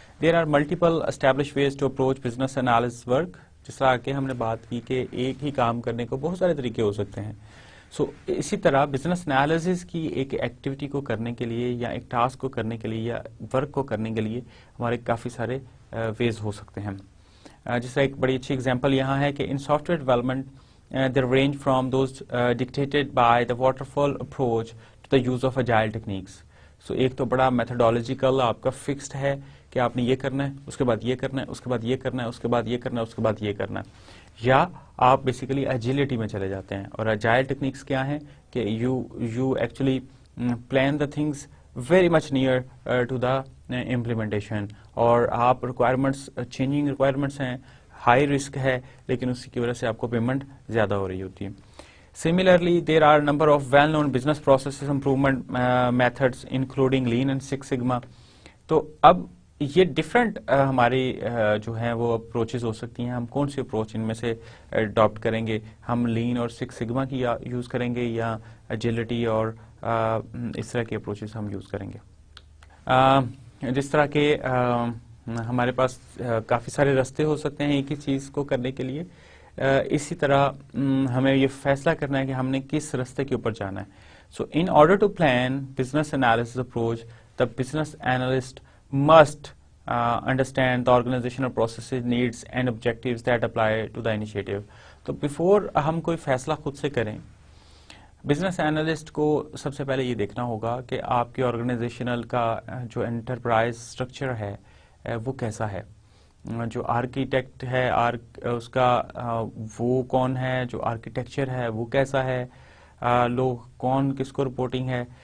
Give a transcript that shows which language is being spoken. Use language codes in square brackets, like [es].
[en] There are multiple establish ways to approach business analysis work. [ur] جس طرح کہ ہم نے بات کی کہ ایک ہی کام کرنے کو بہت سارے طریقے ہو سکتے ہیں. سو اسی طرح بزنس انالیسس کی ایک ایکٹیویٹی کو کرنے کے لیے، یا ایک ٹاسک کو کرنے کے لیے، یا ورک کو کرنے کے لیے ہمارے کافی سارے ویز ہو سکتے ہیں. جس طرح ایک بڑی اچھی اگزامپل یہاں ہے کہ [en] In software development they range from those dictated by the waterfall approach to the use of agile techniques. [ur] So ایک تو بڑا میتھڈولوجیکل آپ کا فکسڈ ہے کہ آپ نے یہ کرنا ہے، اس کے بعد یہ کرنا ہے، اس کے بعد یہ کرنا ہے، اس کے بعد یہ کرنا ہے، اس کے بعد یہ کرنا ہے. یا آپ بیسیکلی ایجیلٹی میں چلے جاتے ہیں. اور اجائل ٹیکنیکس کیا ہیں کہ [en] you actually plan the things very much near to the implementation, [ur] اور آپ ریکوائرمنٹس چینجنگ ریکوائرمنٹس ہیں، ہائی رسک ہے، لیکن اسی کی وجہ سے آپ کو پیمنٹ زیادہ ہو رہی ہوتی ہے. [en] Similarly there are number of well known business processes improvement methods including lean and six sigma. [ur] تو اب یہ ڈفرینٹ ہماری جو ہیں وہ اپروچز ہو سکتی ہیں. ہم کون سی اپروچ ان میں سے اڈاپٹ کریں گے؟ ہم لین اور سکس سگما کی یوز کریں گے، یا ایجلٹی اور اس طرح کی اپروچز ہم یوز کریں گے؟ جس طرح کہ ہمارے پاس کافی سارے راستے ہو سکتے ہیں ایک ہی چیز کو کرنے کے لیے، اسی طرح ہمیں یہ فیصلہ کرنا ہے کہ ہم نے کس راستے کے اوپر جانا ہے. [en] So in order to plan business analysis approach, the business analyst must understand the organizational processes, needs and objectives that apply to the initiative. [ur] تو بفور ہم کوئی فیصلہ خود سے کریں، بزنس اینالسٹ کو سب سے پہلے یہ دیکھنا ہوگا کہ آپ کی آرگنائزیشنل کا جو انٹرپرائز اسٹرکچر ہے وہ کیسا ہے، جو آرکیٹیکٹ ہے اس کا وہ کون ہے، جو آرکیٹیکچر ہے وہ کیسا ہے، لوگ کون کس کو رپورٹنگ ہے.